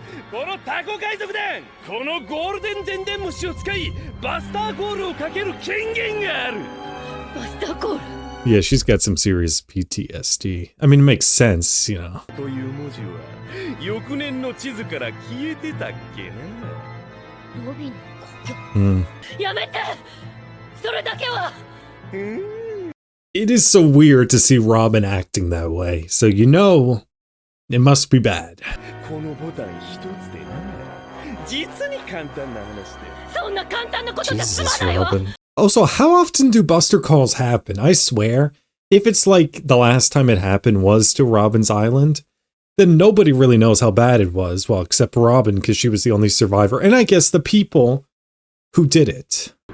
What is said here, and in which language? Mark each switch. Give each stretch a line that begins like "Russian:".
Japanese: このタコ海賊団このゴールデン電電虫を使いバスターゴールをかける権限があるバスターゴール
English: Yeah, she's got some serious PTSD. I mean, it makes sense, you know.
Japanese: という文字は翌年の地図から消えてたっけなロビンの故郷やめてそれだけは
English: It is so weird to see Robin acting that way, so you know it must be bad.
Japanese: このボタン一つでな実に簡単な話でそんな簡単なことじゃ済まないわ
English: Also, how often do Buster calls happen? I swear, if it's like the last time it happened was to Robin's Island, then nobody really knows how bad it was, well, except Robin, because she was the only survivor, and I guess the people who did it.